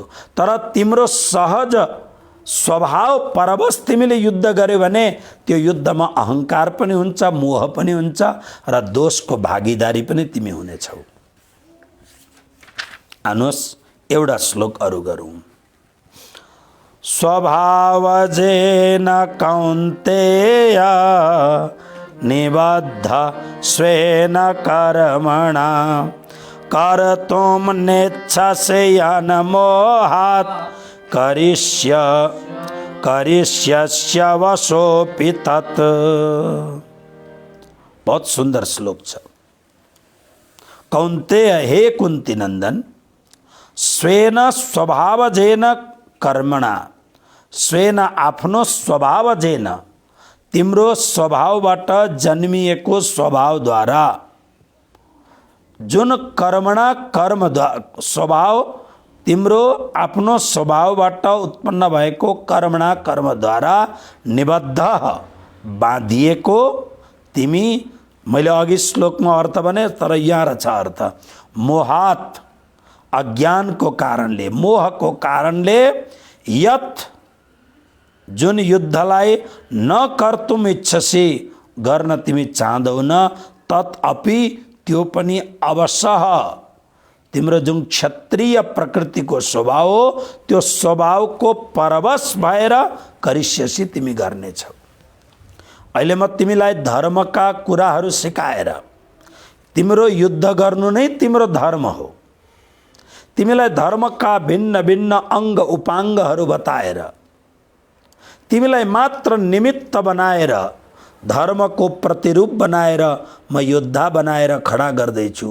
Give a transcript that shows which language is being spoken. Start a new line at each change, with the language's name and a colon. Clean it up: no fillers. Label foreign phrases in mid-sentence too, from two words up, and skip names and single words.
Nepali: तर तिम्रो सहज स्वभाव परवश तिमीले युद्ध गर्यो भने त्यो युद्धमा अहङ्कार पनि हुन्छ, मोह पनि हुन्छ र दोषको भागीदारी पनि तिमी हुनेछौ। आउनुहोस् एउटा श्लोक अरु गरौँ।
Sanskrit: स्वभावजेन कौन्तेय निबद्ध स्वेन कर्मणा कर्तुं नेच्छसे यन्मोहात् करिष्यस्य वशोऽपि तत्।
Hindi: बहुत सुंदर
Nepali: श्लोक छ। कौन्तेय, हे कुन्ती नंदन,
Sanskrit: स्वेन स्वभावजेन कर्मणा,
Nepali: स्वेन आफ्नो स्वभावजेन, तिम्रो स्वभावबाट जन्मिएको स्वभावद्वारा, जुन कर्मणा कर्म स्वभाव तिम्रो आफ्नो स्वभावबाट उत्पन्न भएको कर्मणा कर्मद्वारा निबद्ध बाँधिएको तिमी, मैले अघि श्लोकमा अर्थ भने तर यहाँ रहेछ अर्थ, मोहात, अज्ञानको कारणले, मोहको कारणले, यत जुन युद्धलाई
Sanskrit: न कर्तुम इच्छसी,
Nepali: गर्न तिमी चाहदैनौ,
Sanskrit: तत् अपि
Nepali: त्यो पनि अवश्य, तिम्रो जुन क्षत्रिय प्रकृतिको स्वभाव हो त्यो स्वभावको परवश भएर करिष्यसी तिमी गर्नेछौ। अहिले म तिमीलाई धर्मका कुराहरू सिकाएर, तिम्रो युद्ध गर्नु नै तिम्रो धर्म हो, तिमीलाई धर्मका भिन्न भिन्न अङ्ग उपाङ्गहरू बताएर, तिमीलाई मात्र निमित्त बनाएर, धर्मको प्रतिरूप बनाएर म योद्धा बनाएर खडा गर्दैछु।